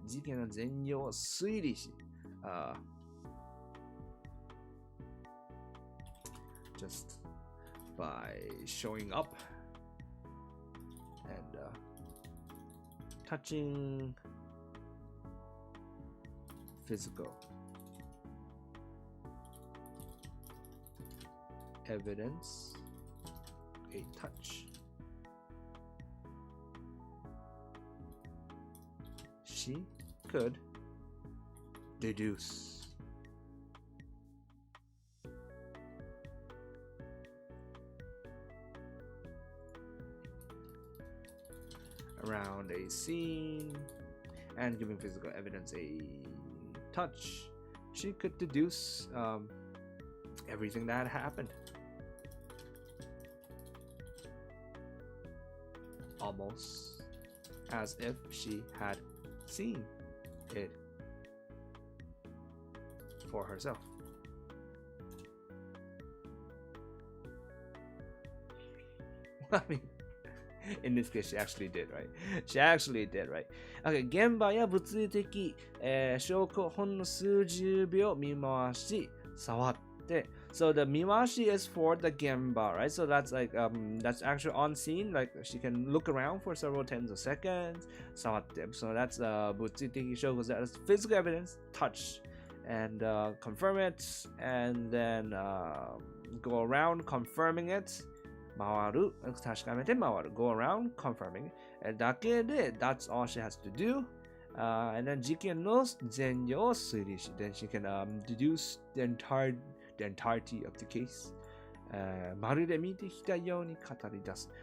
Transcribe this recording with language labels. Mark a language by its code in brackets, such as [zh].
[ja] 事件の全容を推理し、 [en] just by showing up and touching physical evidence, a touch. She could deduce around a scene and giving physical evidence a touch. She could deduce everything that happened. Almost as if she had seen it for herself. I mean, in this case, she actually did, right? She actually did, right? Okay, [ja] 現場や物理的、証拠ほんの数十秒見回し、触って。 [en] So the 見回し is for the 現場, right? So that's like that's actually on scene. Like she can look around for several tens of seconds. [ja] 触って。 [en] So that's 物理的証拠. That's physical evidence, touch, and confirm it, and then go around confirming it. [ja] 回る、確かめて回る。 [en] Go around confirming. [ja] だけで、 [en] that's all she has to do. And then [ja] 事件の全容を推理し、 [en] then she can deduce the entirety of the case. [ja] まるで見てきたように語り出す。